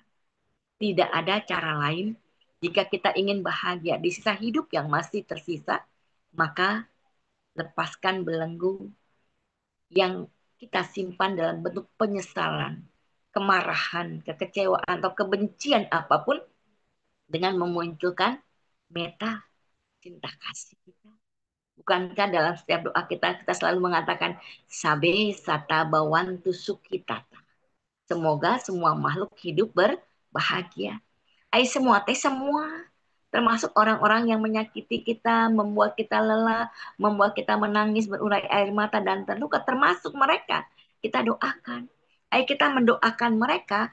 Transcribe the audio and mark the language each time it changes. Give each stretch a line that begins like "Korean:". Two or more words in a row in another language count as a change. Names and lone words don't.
Indonesian: Tidak ada cara lain jika kita ingin bahagia di sisa hidup yang masih tersisa, maka lepaskan belenggu yang kita simpan dalam bentuk penyesalan, kemarahan, kekecewaan, atau kebencian apapun dengan memunculkan meta cinta kasih kita. Bukankah dalam setiap doa kita selalu mengatakan
Pali: sabe sata bawantu sukitata.
Indonesian: Semoga semua makhluk hidup berbahagia. Semua teh semua. Termasuk orang-orang yang menyakiti kita, membuat kita lelah, membuat kita menangis, berurai air mata dan terluka. Termasuk mereka. Kita doakan. Kita mendoakan mereka.